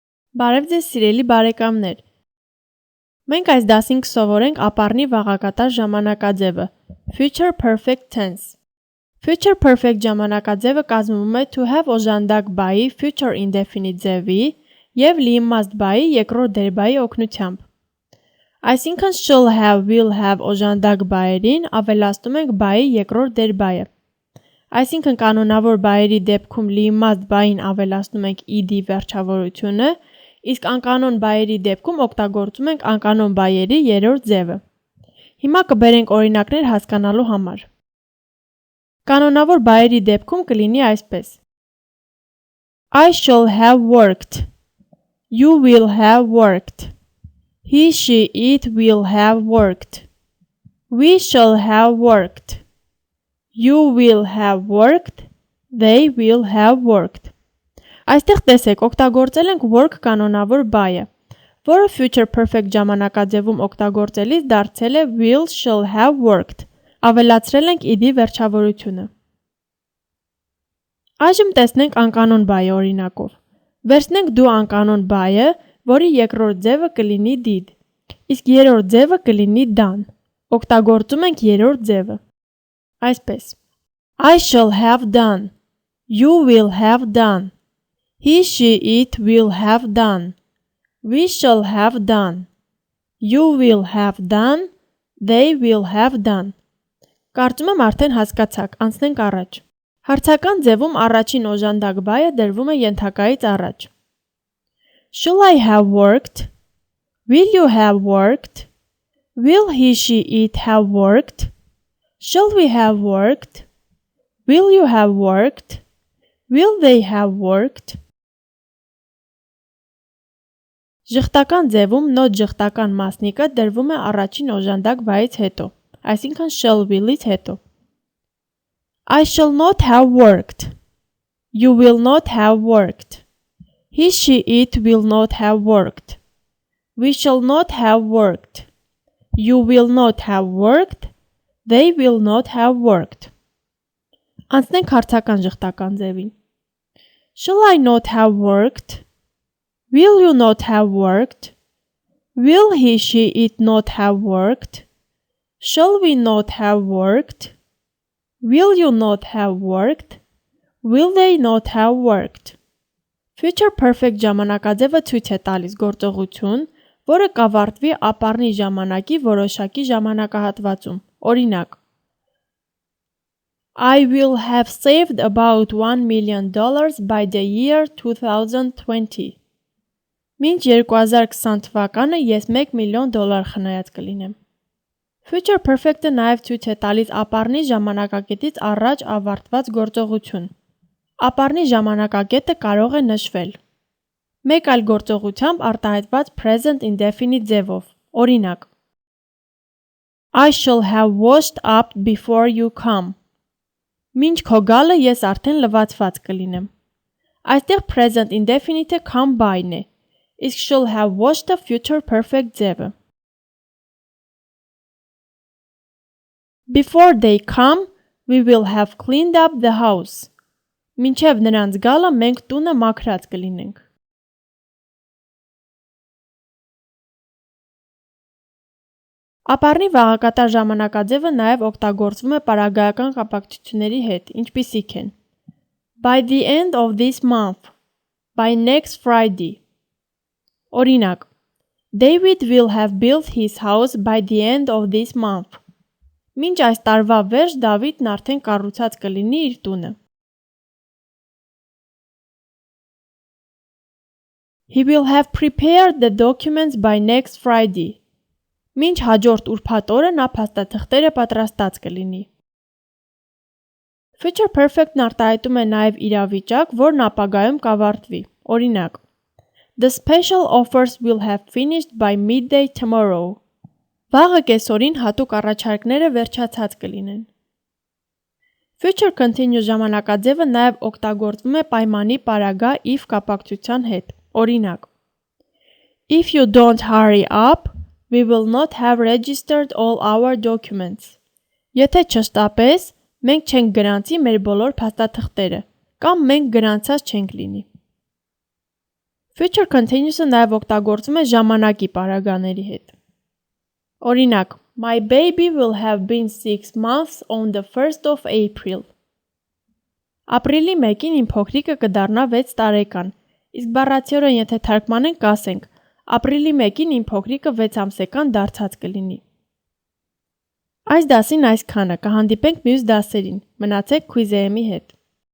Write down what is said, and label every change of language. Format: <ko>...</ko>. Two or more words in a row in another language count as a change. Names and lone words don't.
<hy>Բարև ձեզ սիրելի բարեկամներ։ Մենք այս դասին կսովորենք ապառնի վաղակատար ժամանակաձևը</hy> <en>Future Perfect Tense։ Future Perfect</en> <hy>ժամանակաձևը կազմվում է</hy> <en>to have</en> <hy>օժանդակ բայի</hy> <en>future indefinite</en> <hy>ձևի և լիիմաստ բայի երկրորդ դերբայի օգնությամբ։ Այսինքն</hy> <en>shall have, will have</en> <hy>օժանդակ բայերին ավելացնում ենք բայի երկրորդ դերբայը։ Այսինքն կանոնավոր բայերի դեպքում լիիմաստ բային ավելացնում ենք ed վերջավորությունը, իսկ անկանոն բայերի դեպքում օգտագործում ենք անկանոն բայերի երրորդ ձևը։ Հիմա կբերենք օրինակներ հասկանալու համար։ Կանոնավոր բայերի դեպքում կլինի այսպես.</hy> <en>I shall have worked. You will have worked. He, she, it will have worked. We shall have worked. You will have worked. They will have worked.</en> <hy>Այստեղ տեսեք, օգտագործել ենք work կանոնավոր բայը, որը</hy> <en>future perfect</en> <hy>ժամանակաձևում օգտագործելիս դարձել է</hy> <en>will shall have worked,</en> <hy>ավելացրել ենք ed վերջավորությունը։ Այժմ տեսնենք անկանոն բայը օրինակով։ Վերցնենք դու անկանոն բայը, որի երկրորդ ձևը կլինի did, իսկ երրորդ ձևը կլինի done։ Օգտագործում ենք երրորդ ձևը։ Այսպես.</hy> <en>I shall have done. You will have done. He, she, it will have done. We shall have done. You will have done. They will have done.</en> <hy>Կարծում եմ արդեն հասկացաք, անցնենք առաջ։ Հարցական ձևում առաջին օժանդակ բայը դրվում է ենթակայից առաջ։</hy> <en>Shall I have worked? Will you have worked? Will he, she, it have worked? Shall we have worked? Will you have worked? Will they have worked?</en> <hy>Ժխտական ձևում not ժխտական մասնիկը դրվում է առաջին օժանդակ բայից հետո, այսինքն</hy> <en>shall will-</en> <hy>ից հետո։</hy> <en>I shall not have worked. You will not have worked. He, she, it will not have worked. We shall not have worked. You will not have worked. They will not have worked.</en> <hy>Անցնենք հարցական ժխտական ձևին։</hy> <en>Shall I not have worked? Will you not have worked? Will he, she, it not have worked? Shall we not have worked? Will you not have worked? Will they not have worked? Future perfect</en> <hy>ժամանակաձևը ցույց է տալիս գործողություն, որը կավարտվի ապառնի ժամանակի որոշակի ժամանակահատվածում։ Օրինակ.</hy> <en>I will have saved about $1 million by the year 2020.</en> <hy>Մինչ 2020 թվականը ես $1 միլիոն խնայած կլինեմ։</hy> <en>Future perfect-</en> <hy>ը նաև ցույց է տալիս ապառնի ժամանակակետից առաջ ավարտված գործողություն։ Ապառնի ժամանակակետը կարող է նշվել մեկ այլ գործողությամբ արտահայտված</hy> <en>present indefinite</en> <hy>ձևով։ Օրինակ.</hy> <en>I shall have washed up before you come.</en> <hy>Մինչ քո գալը ես արդեն լվացված կլինեմ։ Այստեղ</hy> <en>present indefinite-</en> <hy>ը</hy> <en>come by-</en> <hy>ն է, իսկ</hy> <en>shall have washed-</en> <hy>ը</hy> <en>future perfect</en> <hy>ձևը։</hy> <en>Before they come, we will have cleaned up the house.</en> <hy>Մինչև նրանց գալը մենք տունը մաքրած կլինենք։ Ապառնի վաղակատար ժամանակաձևը նաև օգտագործվում է պարագայական կապակցությունների հետ, ինչպիսիք են</hy> <en>by the end of this month, by next Friday։</en> <hy>Օրինակ,</hy> <en>David will have built his house by the end of this month.</en> <hy>Մինչ այս տարվա վերջ Դավիթն արդեն կառուցած կլինի իր տունը։</hy> <en>He will have prepared the documents by next Friday.</en> <hy>Մինչ հաջորդ ուրբաթ օրը նա փաստաթղթերը պատրաստած կլինի։</hy> <en>Future perfect-</en> <hy>ն արտահայտում է նաև իրավիճակ, որն ապագայում կավարտվի։ Օրինակ,</hy> <en>The special offers will have finished by midday tomorrow.</en> <hy>Վաղը կեսօրին հատուկ առաջարկները վերջացած կլինեն։</hy> <en>Future continuous</en> <hy>ժամանակաձևը նաև օգտագործվում է պայմանի պարագա if կապակցության հետ։ Օրինակ.</hy> <en>If you don't hurry up, we will not have registered all our documents.</en> <hy>Եթե չշտապես, մենք չենք գրանցի մեր բոլոր փաստաթղթերը, կամ մենք գրանցած չենք լինի։</hy> <en>Future continuous-</en> <hy>ը նաև օգտագործում է ժամանակի պարագաների հետ։ Օրինակ,</hy> <en>My baby will have been 6 months on the 1st of April.</en> <hy>Ապրիլի 1-ին իմ փոքրիկը կդառնա 6 տարեկան, իսկ բառացիորեն եթե թարգմանենք կասենք ապրիլի 1-ին իմ փոքրիկը 6 ամսեկան դարձած կլինի։ Այս դասին այսքանը, կհանդիպենք մյուս դասերին, մնացեք Quiz AM-ի հետ։</hy>